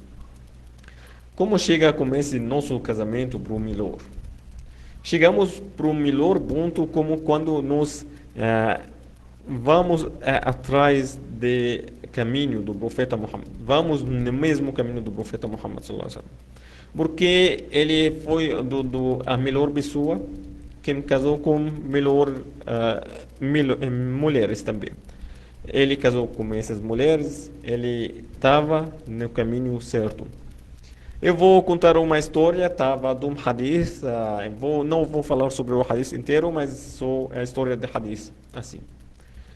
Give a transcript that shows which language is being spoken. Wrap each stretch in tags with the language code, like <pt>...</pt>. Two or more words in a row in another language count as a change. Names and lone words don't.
<pt>Como chega com esse nosso casamento para o melhor? Chegamos para o melhor ponto como quando nós vamos atrás do caminho do profeta Muhammad. Vamos no mesmo caminho do profeta Muhammad</pt> <ar>صلى الله عليه وسلم.</ar> <pt>Porque ele foi a melhor pessoa que casou com mulheres também. Ele casou com essas mulheres, ele estava no caminho certo. Eu vou contar uma história, estava de um hadith, não vou falar sobre o hadith inteiro, mas só a história de hadith, assim.</pt>